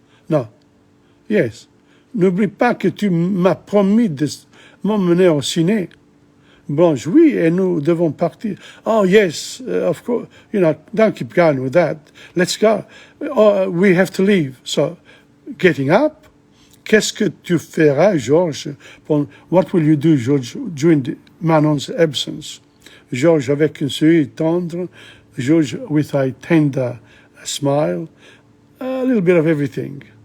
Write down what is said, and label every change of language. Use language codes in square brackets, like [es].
[en] No. Yes. [fr] N'oublie pas que tu m'as promis de m'emmener au ciné. Blanche, oui, et nous devons partir. [en] Oh, yes, of course. You know, don't keep going with that. Let's go. We have to leave. So, getting up. [fr] Qu'est-ce que tu feras, Georges? [en] What will you do, George, during Manon's absence? [fr] Georges, avec un sourire tendre. [en] George with a tender smile, a little bit of everything.